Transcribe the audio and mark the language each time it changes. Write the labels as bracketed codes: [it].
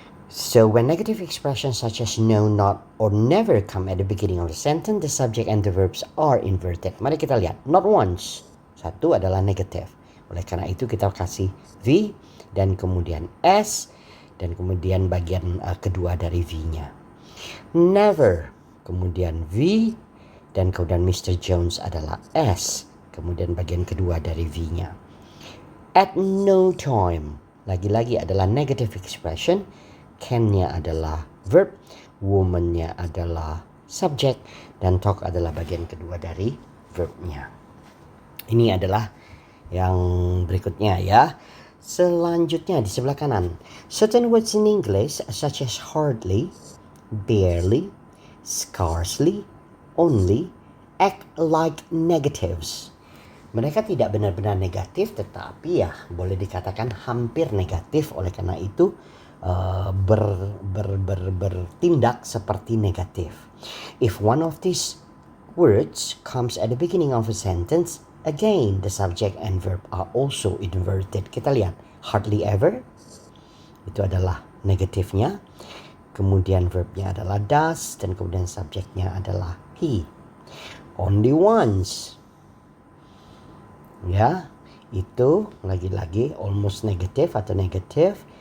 [en] So when negative expressions such as no, not, or never come at the beginning of the sentence, the subject and the verbs are inverted. [id] Mari kita lihat. [en] Not once. [id] Satu adalah negative. Oleh karena itu kita kasih V dan kemudian S dan kemudian bagian kedua dari V-nya. Never, kemudian V, dan kemudian Mr. Jones adalah S, kemudian bagian kedua dari V-nya. At no time, lagi-lagi adalah negative expression, can-nya adalah verb, woman-nya adalah subject, dan talk adalah bagian kedua dari verb-nya. Ini adalah yang berikutnya ya. Selanjutnya di sebelah kanan. [en] Certain words in English such as hardly, barely, scarcely, only act like negatives. [id] Mereka tidak benar-benar negatif tetapi ya boleh dikatakan hampir negatif. Oleh karena itu bertindak seperti negatif. [en] If one of these words comes at the beginning of a sentence, again the subject and verb are also inverted. [id] Kita lihat hardly ever itu adalah negatifnya. Kemudian verbnya adalah does dan kemudian subjeknya adalah he. [en] Only once. [id] Ya, itu lagi-lagi almost negative atau negative.